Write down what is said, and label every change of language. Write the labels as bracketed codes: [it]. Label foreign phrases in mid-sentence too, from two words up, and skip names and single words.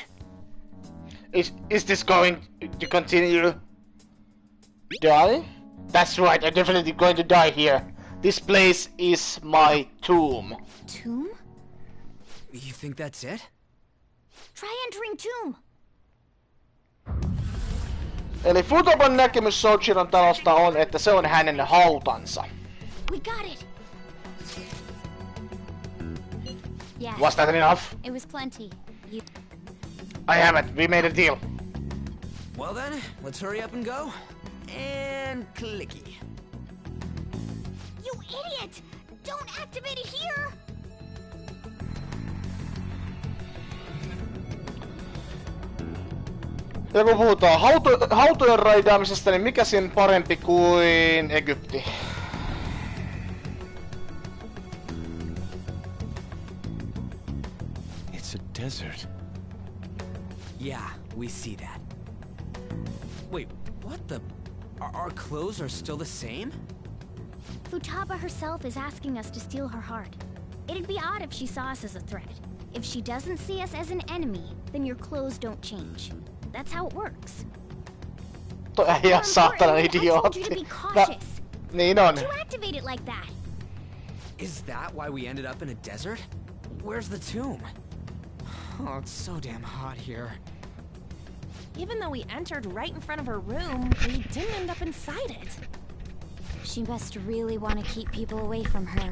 [en] Is this going to continue? Die? That's right. I'm definitely going to die here. This place is my tomb. Tomb? You think that's it? Try entering tomb. [fi] Eli Futaban näkemys Soichiron talosta on, että se on hänen hautansa. [en] We got it. Yes. Was that enough? It was plenty. You... I haven't. We made a deal. Well then, let's hurry up and go. And clicky. You idiot! Don't activate it here! [fi] Ja kun puhutaan hautojen raidaamisesta, niin mikä siinä parempi kuin Egypti? [en] It's a desert. Yeah, we see that. Wait, what the? Our clothes are still the same? Futaba herself is asking us to steal her heart. It'd be odd if she saw us as a threat. If she doesn't see us as an enemy, then your clothes don't change. That's how it works. [fi] Toi äijä saatana idiootti. Niin on. [en] You activate it like that. Is that why we ended up in a desert? Where's the tomb? Oh, it's so damn hot here. Even though we entered right in front of her room, we didn't end up inside it. She must really want to keep people away from her.